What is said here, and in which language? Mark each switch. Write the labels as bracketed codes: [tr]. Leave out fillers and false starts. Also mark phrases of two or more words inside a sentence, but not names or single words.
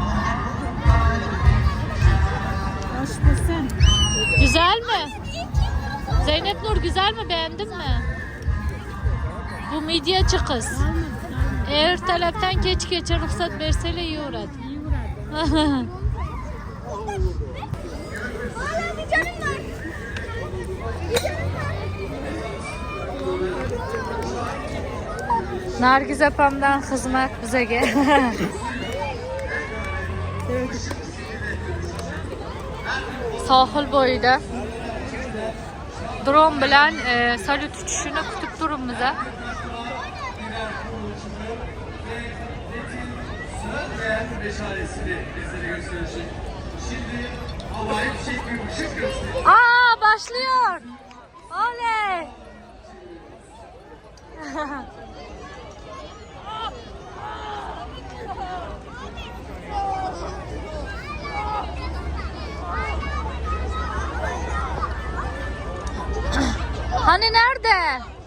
[tr] Güzel mi? Zeynep Nur güzel mi? Beğendin mi? Bu midyeci kız. [uz] Ertalabdan kechgacha ruxsat bersalar yeyveradi. Nargiz opamdan xizmat bizaga. Sohil bo'yida dron bilan salyut uchishini kutib turibmiz. [tr] Aa, başlıyor. Oley. Hani nerede?